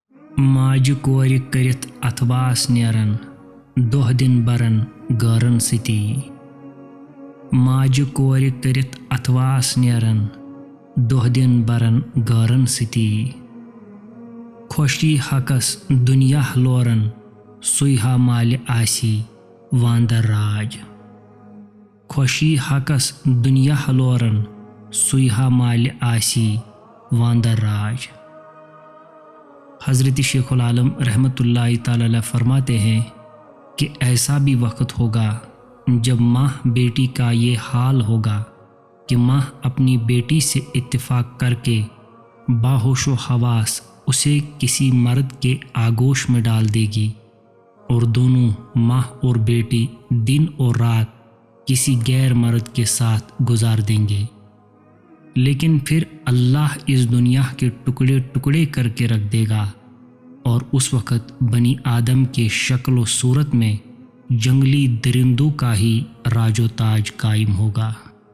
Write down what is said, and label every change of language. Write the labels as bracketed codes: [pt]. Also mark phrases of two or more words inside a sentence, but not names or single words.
[ks] ماجہِ کورِ کٔرِتھ اَتھواس نیران دۄہ دِن بران غٲرن سۭتی ماجہِ کورِ کٔرِتھ اَتھواس نیران دۄہ دِن بران غٲرن سۭتی خۄشی حقس دُنیا لوران سُے ہا مالہِ آسی واندر راج خۄشی حقس دُنیا لوران سُے ہا مالہِ آسی واندر راج۔ [ur] حضرت شیخ العالم [ar] رحمۃ اللہ تعالی علیہ [ur] فرماتے ہیں کہ ایسا بھی وقت ہوگا جب ماں بیٹی کا یہ حال ہوگا کہ ماں اپنی بیٹی سے اتفاق کر کے باہوش و حواس اسے کسی مرد کے آغوش میں ڈال دے گی اور دونوں ماں اور بیٹی دن اور رات کسی غیر مرد کے ساتھ گزار دیں گے، لیکن پھر اللہ اس دنیا کے ٹکڑے ٹکڑے کر کے رکھ دے گا اور اس وقت بنی آدم کے شکل و صورت میں جنگلی درندوں کا ہی راج و تاج قائم ہوگا۔